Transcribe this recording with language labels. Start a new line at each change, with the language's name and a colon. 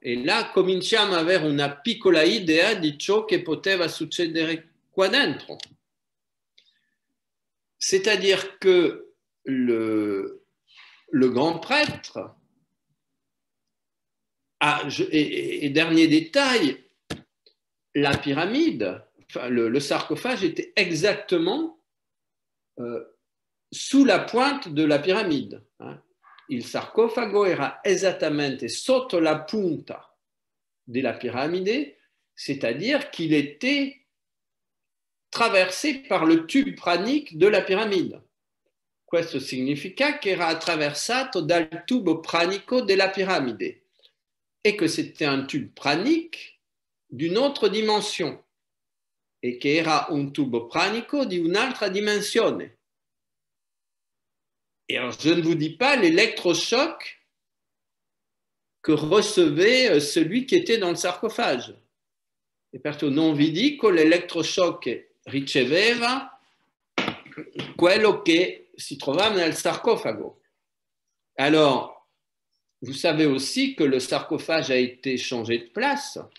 French: Et là,
Italian: cominciamo ad avere una piccola idea di ciò che poteva succedere qua dentro.
French: C'est-à-dire que le grand prêtre, et dernier détail, la pyramide, enfin, le sarcophage était exactement sous la pointe de la pyramide.
Italian: Il sarcofago era esattamente sotto la punta della piramide,
French: c'est-à-dire qu'il était traversé par le tube pranique de la pyramide.
Italian: Questo significa che era attraversato dal tubo pranico della piramide
French: et que c'était un tube pranique d'une autre dimension
Italian: et che era un tubo pranico di un'altra dimensione.
French: Et alors, je ne vous dis pas l'électrochoc que recevait celui qui était dans le sarcophage.
Italian: E perciò non vi dico l'elettroshock che riceveva quello che si trovava nel sarcofago.
French: Alors, vous savez aussi que le sarcophage a été changé de place.